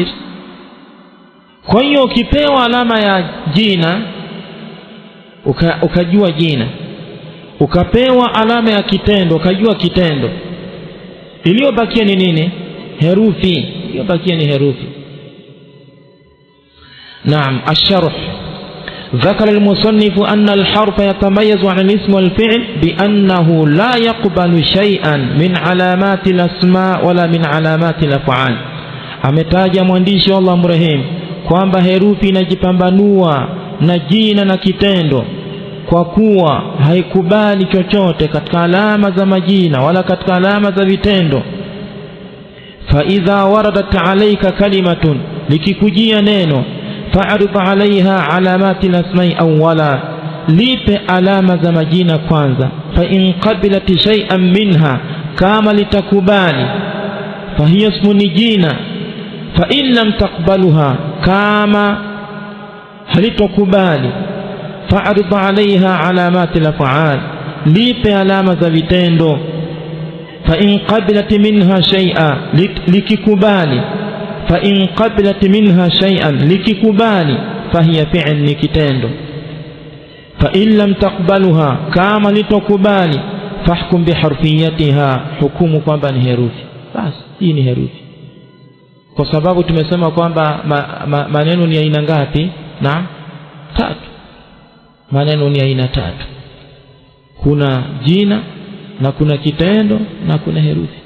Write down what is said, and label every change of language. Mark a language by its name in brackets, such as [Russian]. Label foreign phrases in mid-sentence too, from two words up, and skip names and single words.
[Swahili] Kwa hiyo ukipewa alama ya jina ukajua jina, ukapewa alama ya kitendo ukajua kitendo, iliyobakia ni nini? Herufi. Iliyobakia ni herufi. [Arabic] نعم. الشرح. ذكر المصنف أن الحرف يتميز عن الاسم والفعل بأنه لا يقبل شيئا من علامات الأسماء ولا من علامات الأفعال. [Swahili] Ametaja mwandishi Allah mrehemu kwamba herufi inajipambanua na jina na kitendo kwa kuwa haikubali chochote katika alama za majina wala katika alama za vitendo. [Arabic] فإذا وردت عليك كلمة, [Swahili] likikujia neno, [Arabic] فاعرض عليها علامات الأسماء أولا, [Swahili] lipe alama za majina kwanza. [Arabic] فإن قبلت شيئا منها, [Swahili] kama litakubali, [Arabic] فهي اسم jina. فإن لم تقبلها, [Swahili] kama halitokubali, [Arabic] فاعرض عليها علامات الأفعال, [Swahili] lipe alama za vitendo. [Arabic] فإن قبلت منها شيئا, likikubali, فإن قبلت منها شيئا, likikubali, فهي فعل, [Swahili] ni kitendo. [Arabic] فإن لم تقبلها, [Swahili] kama litokubali, [Arabic] فاحكم بحرفيتها, [Swahili] hukumu kwamba ni herufi. Basi hii ni herufi, kwa sababu tumesema kwamba maneno ni aina ngapi? Na tatu. Maneno ni aina tatu, kuna jina na kuna kitendo na kuna herufi.